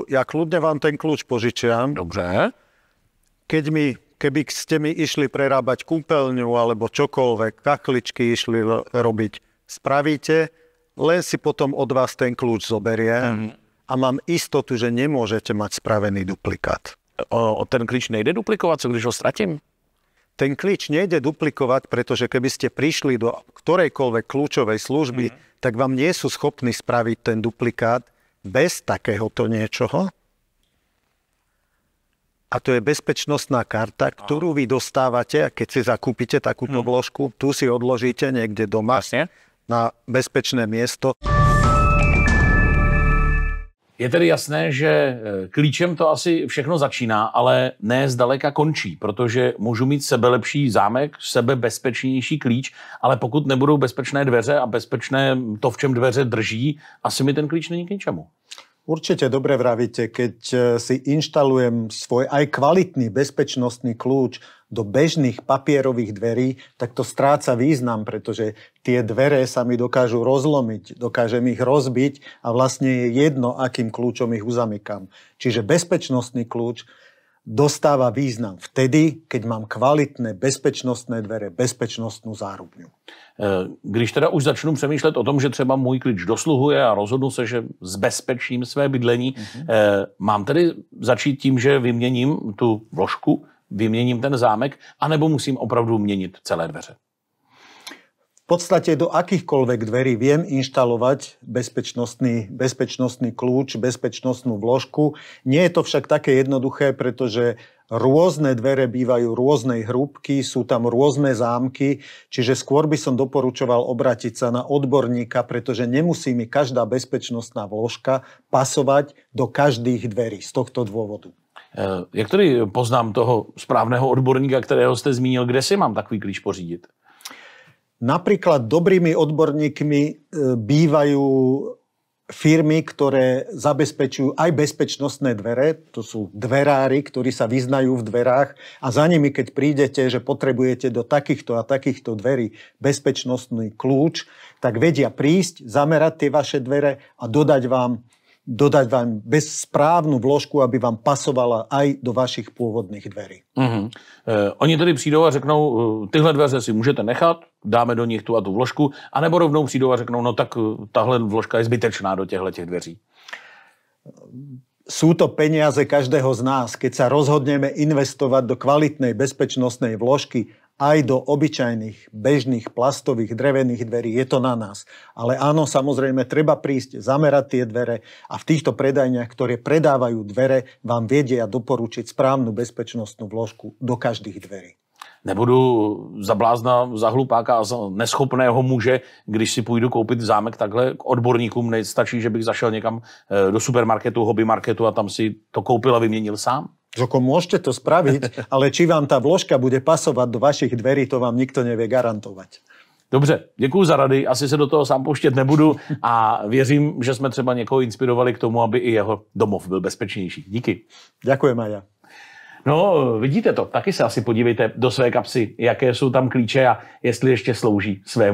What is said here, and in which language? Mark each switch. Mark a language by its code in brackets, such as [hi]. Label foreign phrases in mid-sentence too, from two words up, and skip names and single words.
[sk] Ja kľudne vám ten kľúč požičiam. [cs] Dobře. [sk] Keby ste mi išli prerábať kúpeľňu alebo čokoľvek, kachličky išli robiť, spravíte, len si potom od vás ten kľúč zoberie a mám istotu, že nemôžete mať spravený duplikát. [cs] Ten klíč nejde duplikovat, co když ho ztratím? [sk] Ten klíč nejde duplikovať, pretože keby ste prišli do ktorejkoľvek kľúčovej služby, tak vám nie sú schopní spraviť ten duplikát bez takéhoto niečoho. A to je bezpečnostná karta, ktorú vy dostávate, a keď si zakúpite takúto vložku, tu si odložíte niekde doma na bezpečné miesto. [cs] Je tedy jasné, že klíčem to asi všechno začíná, ale ne zdaleka končí, protože můžu mít sebelepší zámek, sebebezpečnější klíč, ale pokud nebudou bezpečné dveře a bezpečné to, v čem dveře drží, asi mi ten klíč není k ničemu. [sk] Určite dobre vravíte, keď si inštalujem svoj aj kvalitný bezpečnostný kľúč do bežných papierových dverí, tak to stráca význam, pretože tie dvere sa mi dokážu rozlomiť, dokážem ich rozbiť a vlastne je jedno, akým kľúčom ich uzamykám. Čiže bezpečnostný kľúč dostáva význam vtedy, keď mám kvalitné bezpečnostné dvere, bezpečnostnú zárubňu. [cs] Když teda už začnu přemýšlet o tom, že třeba můj klíč dosluhuje a rozhodnu se, že zbezpečím své bydlení, mám tedy začít tím, že vyměním tu vložku, vyměním ten zámek, anebo musím opravdu měnit celé dveře? [sk] V podstate do akýchkoľvek dverí viem inštalovať bezpečnostný kľúč, bezpečnostnú vložku. Nie je to však také jednoduché, pretože rôzne dvere bývajú rôznej hrúbky, sú tam rôzne zámky, čiže skôr by som doporučoval obrátiť sa na odborníka, pretože nemusí mi každá bezpečnostná vložka pasovať do každých dverí z tohto dôvodu. [cs] Jak tedy poznám toho správného odborníka, kterého jste zmínil, kde si mám takový klíč pořídit? [sk] Napríklad dobrými odborníkmi bývajú firmy, ktoré zabezpečujú aj bezpečnostné dvere. To sú dverári, ktorí sa vyznajú v dverách a za nimi, keď prídete, že potrebujete do takýchto a takýchto dverí bezpečnostný kľúč, tak vedia prísť, zamerať tie vaše dvere a dodať vám správnu vložku, aby vám pasovala aj do vašich pôvodných dverí. [cs] Oni tedy přijdou a řeknou, tyhle dveře si můžete nechat, dáme do nich tu a tu vložku, anebo rovnou přijdou a řeknou, no tak tahle vložka je zbytečná do těchto dveří. [sk] Sú to peniaze každého z nás. Keď sa rozhodneme investovať do kvalitnej bezpečnostnej vložky, aj do obyčajných, bežných, plastových, drevených dverí. Je to na nás. Ale áno, samozrejme, treba prísť, zamerať tie dvere a v týchto predajniach, ktoré predávajú dvere, vám vedia doporučiť správnu bezpečnostnú vložku do každých dverí. [cs] Nebudu za blázna, za hlupáka a za neschopného muže, když si půjdu koupit zámek takhle k odborníkům, nestačí, že bych zašel někam do supermarketu, hobby marketu a tam si to koupil a vyměnil sám? [sk] Žoko, môžete to spraviť, ale či vám tá vložka bude pasovať do vašich dverí, to vám nikto nevie garantovať. [cs] Dobře, děkuji za rady, asi se do toho sám pouštět nebudu a věřím, že jsme třeba někoho inspirovali k tomu, aby i jeho domov byl bezpečnější. Díky. [sk] Ďakujem aj ja. [cs] No, vidíte to, taky se asi podívejte do své kapsy, jaké jsou tam klíče a jestli ještě slouží svému účelu.